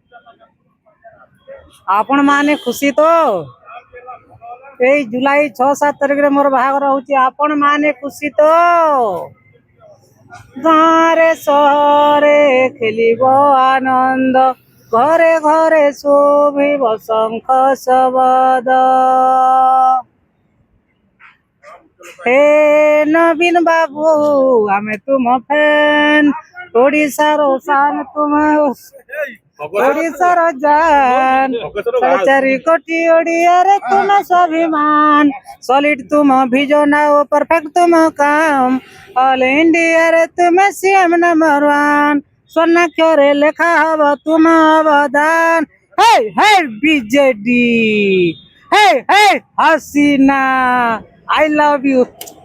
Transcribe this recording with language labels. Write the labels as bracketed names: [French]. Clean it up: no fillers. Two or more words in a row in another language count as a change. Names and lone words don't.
[Odia] ଆପଣ ମାନେ ଖୁସି ତ? ଏଇ ଜୁଲାଇ 6-7 ତାରିଖରେ ମୋର ବାହାଘର ହଉଛି। ଆପଣ ମାନେ ଖୁସି ତ? ଗାଁରେ ସହରେ ଖେଳିବ ଆନନ୍ଦ, ଘରେ ଘରେ ଶୁଭିବ ଶଙ୍ଖ ଶବଦ। ହେ ନବୀନ ବାବୁ ଆମେ ତୁମ ଫ୍ୟାନ, ଓଡ଼ିଶାର ଶାନ ତୁମ, ଓଡ଼ିଶାର ଜାନ, 4 କୋଟି ଓଡ଼ିଆ ରେ ତୁମ ସ୍ୱାଭିମାନ। ସଲିଡ ତୁମ ଭିଜନ ଆଉ ପରଫେକ୍ଟ ତୁମ କାମ, [English] All India [Odia] ରେ ତୁମ [English] CM number 1. [Odia] ସ୍ୱର୍ଣ୍ଣାକ୍ଷରେ ଲେଖା ହବ ତୁମ ଅବଦାନ। ହେ ହେ ବିଜେଡି, ହେ ହେ ହସିନା, [English] I love you.